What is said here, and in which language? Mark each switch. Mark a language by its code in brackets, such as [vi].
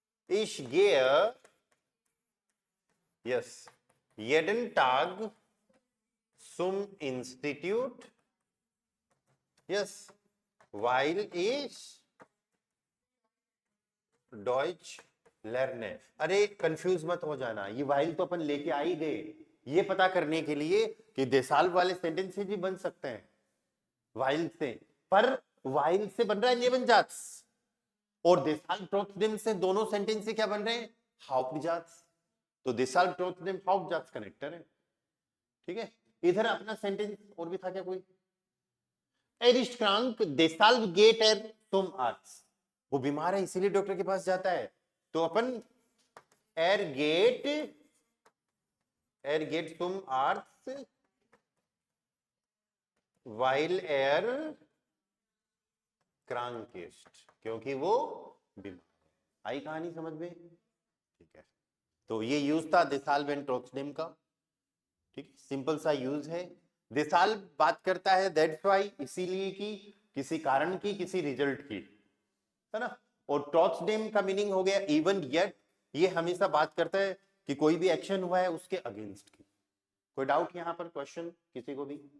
[de] ich gehe yes jeden Tag zum Institut, yes, weil ich Deutsch lerne। [hi] अरे confuse मत हो जाना, ये वाइल तो अपन लेके आ ही गए, ये पता करने के लिए कि देसाल्व वाले सेंटेंसेस भी बन सकते हैं वाइल से, पर वाइल से बन रहा है नेबनजात्स, और देसाल ट्रोट्सडम से दोनों सेंटेंस से क्या बन रहे हैं, हाउप्टजात्स। तो देसाल ट्रोट्सडम हाउप्टजात्स कनेक्टर है, ठीक है। इधर अपना सेंटेंस और भी था क्या कोई, [de] Er ist krank, deshalb geht er zum Arzt। [hi] वो बीमार है इसीलिए डॉक्टर के पास जाता है। तो अपन [de] er geht zum Arzt while er krank ist, [hi] क्योंकि वो बीमार है। आई कहानी समझ में, ठीक है। तो ये यूज था देसाल वेन ट्रोट्सडम का, ठीक, सिंपल सा यूज है। देसाल बात करता है [en] that's why, [hi] इसीलिए कि किसी कारण की, किसी रिजल्ट की, है ना। और ट्रोट्सडम का मीनिंग हो गया इवन येट, ये हमेशा बात करता है कि कोई भी एक्शन हुआ है उसके अगेंस्ट की। कोई डाउट यहाँ पर, क्वेश्चन किसी को भी?